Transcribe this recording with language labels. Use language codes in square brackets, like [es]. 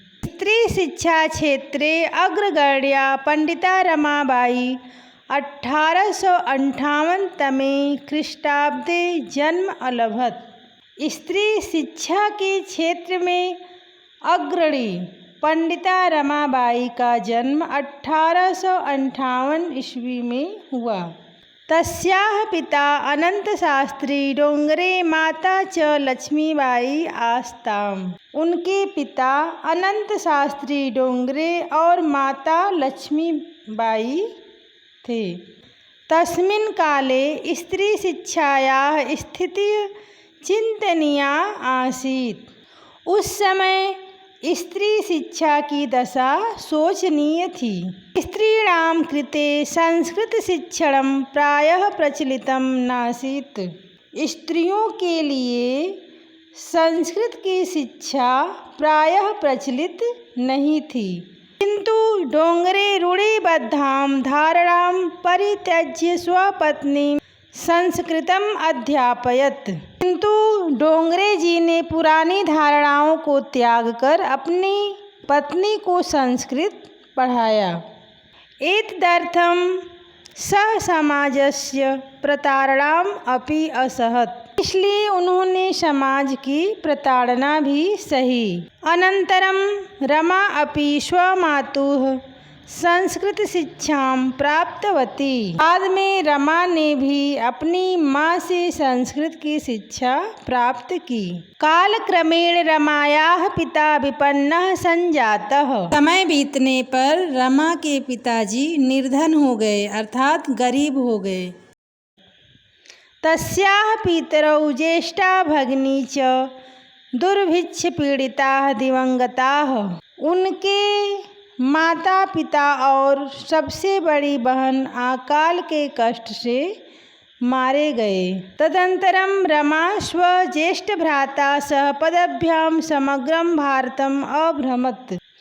[sa] स्त्री शिक्षा क्षेत्रे अग्रगण्या पंडिता रमाबाई 1858 तमे ख्रीष्टाब्दे जन्म अलभत। [hi] स्त्री शिक्षा के क्षेत्र में अग्रणी पंडिता रमाबाई का जन्म 1858 ईस्वी में हुआ। [sa] तस्याः पिता अनंत शास्त्री डोंगरे माता च लक्ष्मीबाई आस्ताम्। [hi] उनके पिता अनंत शास्त्री डोंगरे और माता लक्ष्मीबाई थे। [sa] तस्मिन् काले स्त्री शिक्षायाः स्थितिः चिंतनीया आसीत्। [hi] उस समय स्त्री शिक्षा की दशा शोचनीय थी। [sa] स्त्रीणां कृते संस्कृत शिक्षणं प्रायः प्रचलितं नासीत्। [hi] स्त्रियों के लिए संस्कृत की शिक्षा प्रायः प्रचलित नहीं थी। [sa] किंतु डोंगरे रूढ़िबद्धां धारणां परित्यज्य स्वपत्नीं संस्कृतम् अध्यापयत। [hi] किंतु डोंगरे जी ने पुरानी धारणाओं को त्याग कर अपनी पत्नी को संस्कृत पढ़ाया। [sa] एतदर्थं सः समाजस्य प्रताड़नाम् अपि असहत। [hi] इसलिए उन्होंने समाज की प्रताड़ना भी सही। [sa] अनंतरम रमा अपि स्वमातुः संस्कृत शिक्षां प्राप्तवती। [hi] बाद में रमा ने भी अपनी माँ से संस्कृत की शिक्षा प्राप्त की। [sa] कालक्रमेण रमायाः पिता विपन्नः संजातः। [hi] समय बीतने पर रमा के पिताजी निर्धन हो गए अर्थात गरीब हो गए। [sa] तस्याः पितरौ ज्येष्ठा भगिनी च दुर्भिक्ष पीड़िताः दिवंगताः। [hi] उनके माता पिता और सबसे बड़ी बहन अकाल के कष्ट से मारे गए। [sa] तदंतरम रमा स्वज्येष्ठ भ्राता सह पदभ्याम समग्रम भारतम अभ्रमत।